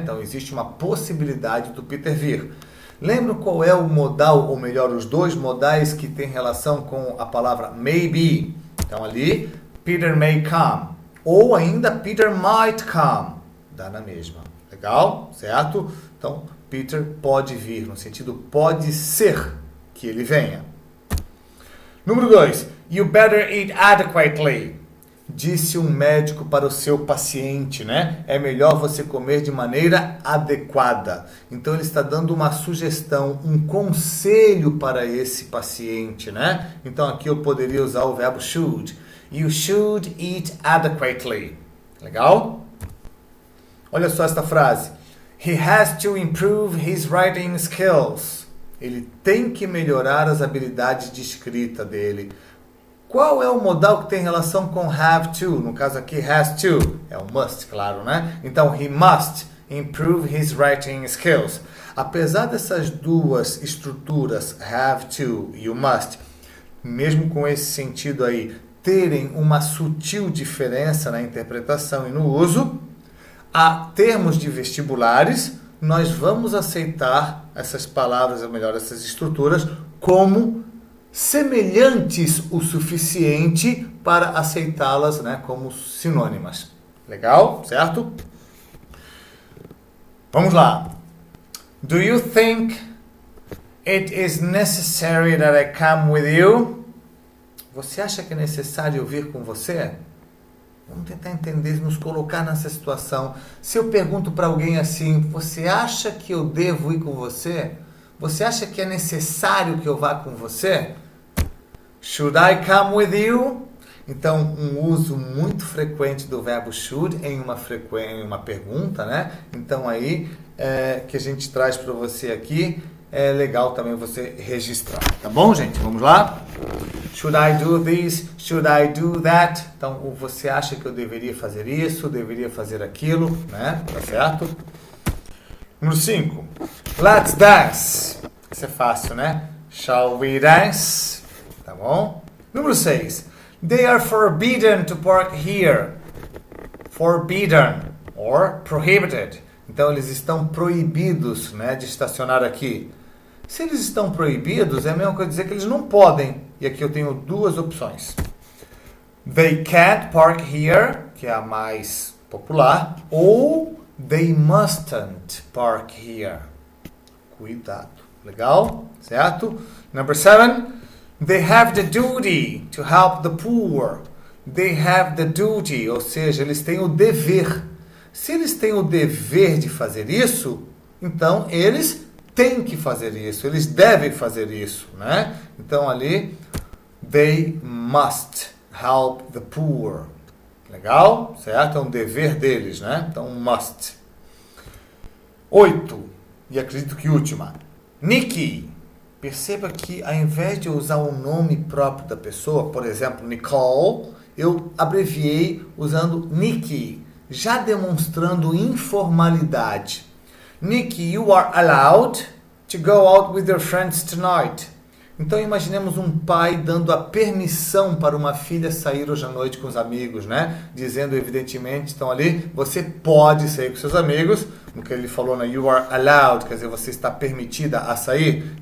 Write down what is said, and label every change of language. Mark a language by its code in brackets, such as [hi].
[pt] Então, existe uma possibilidade do Peter vir. Lembra qual é o modal, ou melhor, os dois modais que têm relação com a palavra maybe? Então, ali, [en] Peter may come. [pt] Ou ainda, [en] Peter might come. [pt] Dá na mesma. Legal? Certo? Então, Peter pode vir, no sentido pode ser que ele venha. Número 2. [en] You better eat adequately. [pt] Disse um médico para o seu paciente, né? É melhor você comer de maneira adequada. Então, ele está dando uma sugestão, um conselho para esse paciente, né? Então, aqui eu poderia usar o verbo should. [en] You should eat adequately. Legal? [pt] Olha só esta frase. [en] He has to improve his writing skills. [pt] Ele tem que melhorar as habilidades de escrita dele. Qual é o modal que tem relação com have to? No caso aqui, has to. É o must, claro, né? [en] Então, he must improve his writing skills. [pt] Apesar dessas duas estruturas, have to e o must, mesmo com esse sentido aí, terem uma sutil diferença na interpretação e no uso, a termos de vestibulares, nós vamos aceitar essas palavras, ou melhor, essas estruturas, como semelhantes o suficiente para aceitá-las, né, como sinônimas. Legal? Certo? Vamos lá. [en] Do you think it is necessary that I come with you? [pt] Você acha que é necessário eu vir com você? Vamos tentar entender, nos colocar nessa situação. Se eu pergunto para alguém assim, você acha que eu devo ir com você? Você acha que é necessário que eu vá com você? [en] Should I come with you? [pt] Então, um uso muito frequente do verbo should em uma pergunta, né? Então, aí, que a gente traz para você aqui, é legal também você registrar. Tá bom, gente? Vamos lá? [en] Should I do this? Should I do that? [pt] Então, você acha que eu deveria fazer isso? Deveria fazer aquilo? Né? Tá certo? Número 5. [en] Let's dance. [pt] Isso é fácil, né? [en] Shall we dance? [pt] Tá bom? Número 6. [en] They are forbidden to park here. Forbidden or prohibited. [pt] Então, eles estão proibidos, né, de estacionar aqui. Se eles estão proibidos, é a mesma coisa dizer que eles não podem. E aqui eu tenho duas opções. [en] They can't park here, [pt] que é a mais popular, ou [en] they mustn't park here. [pt] Cuidado. Legal? Certo? [en] Number 7. They have the duty to help the poor. They have the duty, [pt] ou seja, eles têm o dever. Se eles têm o dever de fazer isso, então eles têm que fazer isso, eles devem fazer isso, né? Então ali, [en] they must help the poor. [pt] Legal? Certo? É um dever deles, né? Então, must. 8. E acredito que última. Nikki. Perceba que ao invés de usar o nome próprio da pessoa, por exemplo, Nicole, eu abreviei usando Nikki, já demonstrando informalidade. [en] Nikki, you are allowed to go out with your friends tonight. [pt] Então imaginemos um pai dando a permissão para uma filha sair hoje à noite com os amigos, né? Dizendo evidentemente, então ali, você pode sair com seus amigos. No que ele falou, né? [en] You are allowed, [pt] quer dizer, você está permitida a sair.